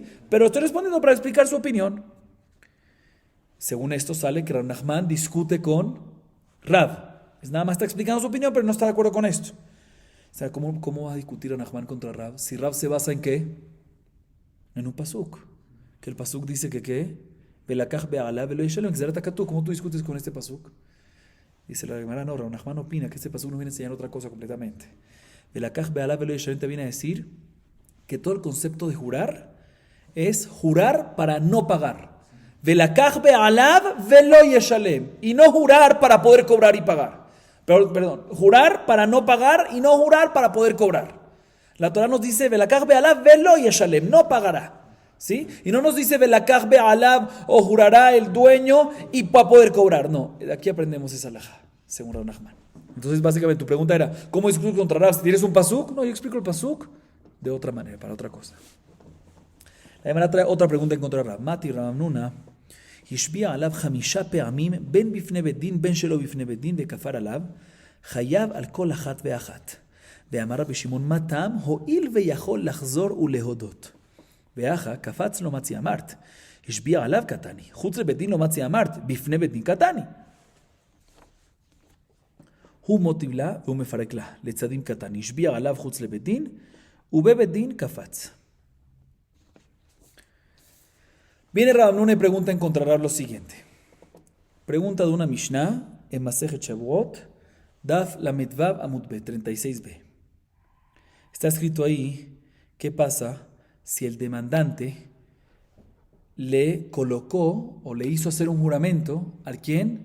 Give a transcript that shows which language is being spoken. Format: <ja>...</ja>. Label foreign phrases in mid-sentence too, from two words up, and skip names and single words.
<es>Pero estoy respondiendo para explicar su opinión. Según esto sale que Rabbi Nachman discute con Rab. Es nada más está explicando su opinión, pero no está de acuerdo con esto. O sea, ¿cómo va a discutir Rabbi Nachman contra Rab? Si Rab se basa en ¿qué? En un pasuk. Que el pasuk dice que ¿qué?</es> <he>ולקח בעלה ולא ישלם,</he> <es>que será takatú. ¿Cómo tú discutes con este pasuk? Dice la Gemara, no, Rabbi Nachman opina que este pasuk nos viene a enseñar otra cosa completamente.</es> <he>ולקח בעלה ולא ישלם</he> <es>te viene a decir que todo el concepto de jurar es jurar para no pagar.</es> <he>ולקח בעליו ולא ישלם.</he> <es>Y no jurar para poder cobrar y pagar. Perdón, jurar para no pagar y no jurar para poder cobrar. La Torah nos dice,</es> <he>ולקח בעליו ולא ישלם,</he> <es>no pagará. ¿Sí? Y no nos dice</es> <he>ולקח בעליו</he> <es>o jurará el dueño y para poder cobrar. No, de aquí aprendemos esa halajá, según Rabbi Nachman. Entonces, básicamente, tu pregunta era, ¿cómo discutir contra Rab? ¿Tienes un pasuk? No, yo explico el pasuk de otra manera, para otra cosa. La Gemara trae otra pregunta en contra de Rab.</es> <he>מתי רב נונא, השביע עליו 5 פעמים, בין בפני בית דין, בין שלא בפני בית דין, וכפר עליו, חייב על כל אחת ואחת. ואמר רבי שמעון, מה טעם?</he> <arc>הואיל ויכול לחזור ולהודות. ואחא, קפץ לו מצי אמרת, השביע עליו קטני, חוץ לבית דין לא מצי אמרת, בפני בית דין קטני. הוא מוטיב לה והוא מפרק לה, לצדים קטני, השביע עליו חוץ לבית דין, ובבית דין קפץ.</arc> <es>Viene Rav Nuna y pregunta en contra Rab lo siguiente. Pregunta de una Mishnah en Masejet Shavuot,</es> <he>דף לו עמוד ב,</he> <es>36b. Está escrito ahí, ¿qué pasa si el demandante le colocó o le hizo hacer un juramento al quién?</es>